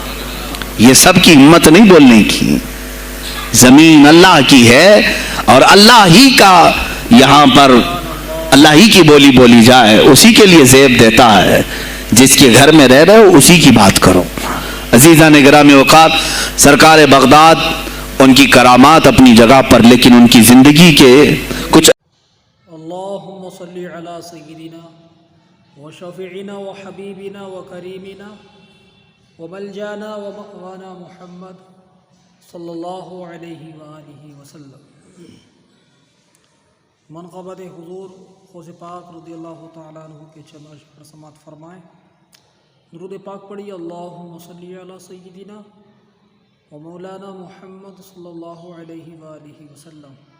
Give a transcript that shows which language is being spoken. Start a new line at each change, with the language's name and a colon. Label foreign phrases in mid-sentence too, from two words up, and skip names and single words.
Urdu: یہ سب کی ہمت نہیں بولنے کی. زمین اللہ کی ہے اور اللہ ہی کا یہاں پر اللہ ہی کی بولی بولی جائے، اسی کے لیے زیب دیتا ہے. جس کے گھر میں رہ رہے ہو اسی کی بات کرو. عزیزان گرامی اوقات، سرکار بغداد ان کی کرامات اپنی جگہ پر، لیکن ان کی زندگی کے کچھ
Arabic: اللہم صلی علی سیدنا و شفیعنا و حبیبنا و کریمنا و ملجانا و مأوانا محمد صلی اللہ علیہ وآلہ وسلم.
Urdu: منقبت حضور غوث پاک
Arabic: رضی اللہ تعالیٰ عنہ
Urdu: کے چند اشعار سماعت فرمائیں۔ درود پاک پڑھی۔
Arabic: اللہم صلی علی سیدنا و مولانا محمد صلی اللہ علیہ وآلہ وسلم۔